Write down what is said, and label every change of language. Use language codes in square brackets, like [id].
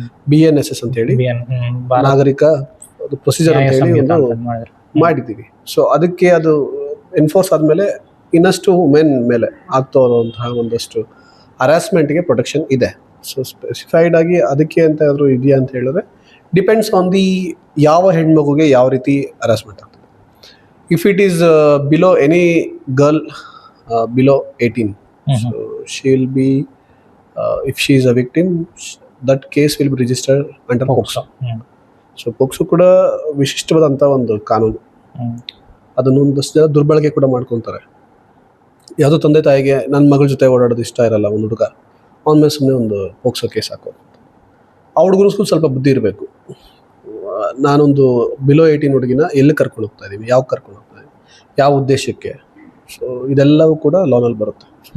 [kn] BNSS ಅಂತ ಹೇಳಿ ನಾಗರಿಕ ಪ್ರೊಸೀಜರ್ ಅಂತ ಹೇಳಿ ಒಂದು ಮಾಡಿದ್ದೀವಿ. ಸೊ ಅದಕ್ಕೆ ಅದು ಎನ್ಫೋರ್ಸ್ ಆದಮೇಲೆ ಇನ್ನಷ್ಟು ವುಮೆನ್ ಮೇಲೆ ಆಗ್ತಾ ಇರುವಂತಹ ಒಂದಷ್ಟು ಹರಾಸ್ಮೆಂಟ್ಗೆ ಪ್ರೊಟೆಕ್ಷನ್ ಇದೆ. ಸೊ ಸ್ಪೆಸಿಫೈಡ್ ಆಗಿ ಅದಕ್ಕೆ ಅಂತ ಏನಾದರೂ ಇದೆಯಾ ಅಂತ ಹೇಳಿದ್ರೆ [en] depends on the [kn] ಯಾವ ಹೆಣ್ಮಗುಗೆ ಯಾವ ರೀತಿ ಹರಾಸ್ಮೆಂಟ್ ಆಗ್ತದೆ. [en] If it is below any girl below 18, so she will be if she is a victim, that case will be registered under POCSO. [kn] So POCSO ಕೂಡ ವಿಶಿಷ್ಟವಾದಂಥ ಒಂದು ಕಾನೂನು. ಅದನ್ನು ಒಂದಷ್ಟು ಜನ ದುರ್ಬಳಕೆ ಕೂಡ ಮಾಡ್ಕೊತಾರೆ. ಯಾವುದೋ ತಂದೆ ತಾಯಿಗೆ ನನ್ನ ಮಗಳ ಜೊತೆ ಓಡಾಡೋದು ಇಷ್ಟ ಇರಲ್ಲ ಒಂದು ಹುಡುಗ, ಅವನ ಮೇಲೆ ಸುಮ್ಮನೆ ಒಂದು POCSO ಕೇಸ್ ಹಾಕೋದು. ಆ ಹುಡುಗರು ಸ್ವಲ್ಪ ಬುದ್ಧಿ ಇರಬೇಕು. ನಾನೊಂದು ಬಿಲೋ 18 ಹುಡುಗಿನ ಎಲ್ಲಿ ಕರ್ಕೊಂಡು ಹೋಗ್ತಾ ಇದ್ದೀವಿ, ಯಾವ ಕರ್ಕೊಂಡು ಹೋಗ್ತಾ ಇದ್ದೀವಿ, ಯಾವ ಉದ್ದೇಶಕ್ಕೆ, ಸೊ ಇದೆಲ್ಲವೂ ಕೂಡ ಲಾನಲ್ಲಿ ಬರುತ್ತೆ.